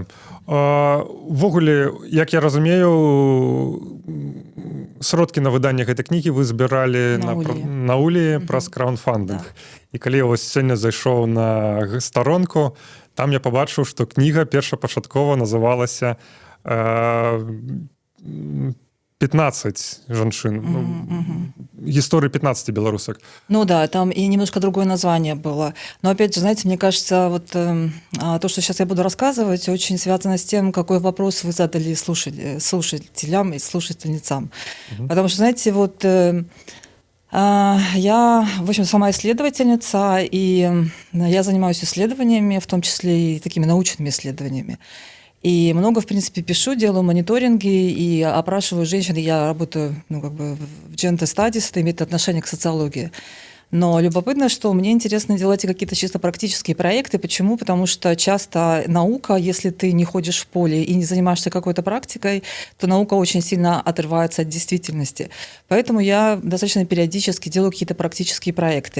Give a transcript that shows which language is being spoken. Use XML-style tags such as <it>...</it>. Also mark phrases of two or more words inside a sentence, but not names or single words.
<be>Увогуле, як я разумею, сродкі на выданне гэтай кнігі вы збіралі на Улі праз краундфандинг. І калі я вось сёння зайшоў на старонку, там я пабачыў, што кніга першапачаткова называлася 15 жанчын.</be> <ru>Истории 15 белорусок. Ну да, там и немножко другое название было. Но опять же, знаете, мне кажется, вот то, что сейчас я буду рассказывать, очень связано с тем, какой вопрос вы задали слушателям и слушательницам. Потому что, знаете, вот я, в общем, сама исследовательница, и я занимаюсь исследованиями, в том числе и такими научными исследованиями. И много, в принципе, пишу, делаю мониторинги и опрашиваю женщин. Я работаю в</ru> <en>gender studies,</en> <ru>это имеет отношение к социологии. Но любопытно, что мне интересно делать какие-то чисто практические проекты. Почему? Потому что часто наука, если ты не ходишь в поле и не занимаешься какой-то практикой, то наука очень сильно отрывается от действительности. Поэтому я достаточно периодически делаю какие-то практические проекты.</ru>